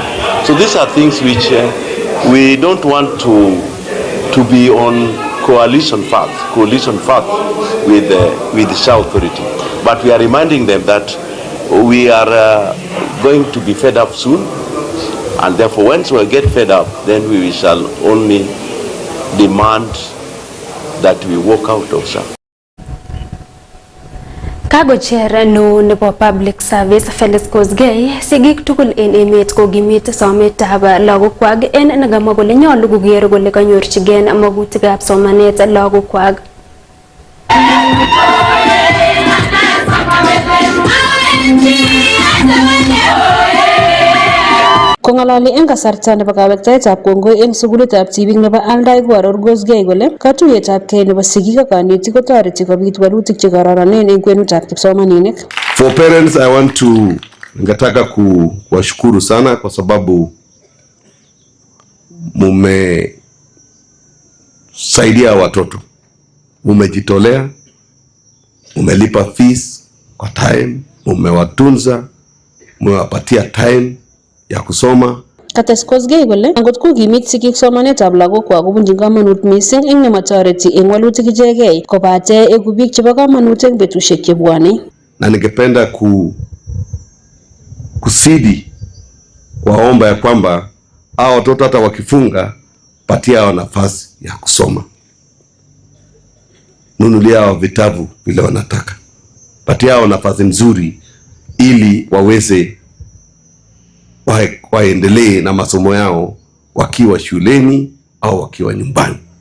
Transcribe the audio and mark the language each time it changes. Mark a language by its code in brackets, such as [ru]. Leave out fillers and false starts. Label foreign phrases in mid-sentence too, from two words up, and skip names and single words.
[en] So these are things which we don't want to be on coalition path with the SHA authority. But we are reminding them that we are going to be fed up soon, and therefore once we get fed up, then we shall only demand that we walk out of SHA. [kln] Kagocher no nebo [en] public service [kln] Felix Kosgei sigik tugul en emet kokimit sometab lagokwak en nekamwa kole nyolu koker kole kanyorchigen magutikab somanet lagokwak. Kong'alali en kasarta nebo kawektaetab kongoi en sukulitab tibik nebo Aldai koaror Kosgei kole katuiyetab kei nebo sigik ak kanetik kotoreti kobit walutik che kororonen en kwenutab kipsomaninik. [en] For parents, I want to [sw] ningetaka kuwashukuru sana kwa sababu mumesaidia watoto, mumejitolea, mumelipa fees kwa time, mumewatunza, mumewapatia time ya kusoma. [kln] Kates Kosgei kole angot kokimit sigik somanetab lagokwak kobunjin kamanut mising eng nematoreti eng walutik ichegei kobate egu biik chebo kamanut eng betusiek chebwone. [sw] Na ningependa kusidi kwaomba ya kwamba hao watoto hata wakifunga patia hao nafasi ya kusoma. Nunulia hao vitabu vile wanataka. Patia hao nafasi nzuri ili waweze waendelee na masomo yao wakiwa shuleni au wakiwa nyumbani.